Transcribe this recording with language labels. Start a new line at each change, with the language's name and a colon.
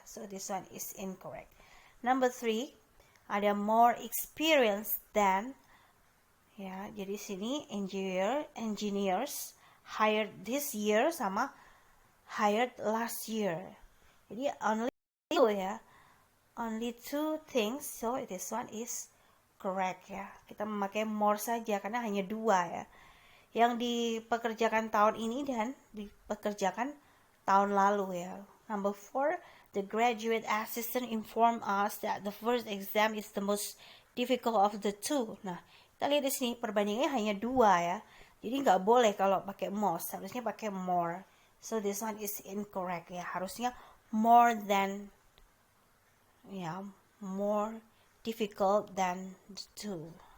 English: So this one is incorrect. Number 3,
Indonesian: ada
English: more experience than ya.
Indonesian: Jadi sini
English: engineers hired this year sama hired last year. Jadi only 2 ya. Only 2 things. So this one is correct ya.
Indonesian: Kita memakai more saja karena hanya 2 ya. Yang dipekerjakan tahun ini dan dipekerjakan tahun lalu ya.
English: Number 4, The graduate assistant informed us that the first exam is the most difficult of the two.
Indonesian: Nah, kita lihat di sini perbandingannya hanya 2 ya. Jadi nggak boleh kalau pakai most, harusnya pakai more.
English: So this one is incorrect ya.
Indonesian: Harusnya
English: more than, ya, more difficult than the two.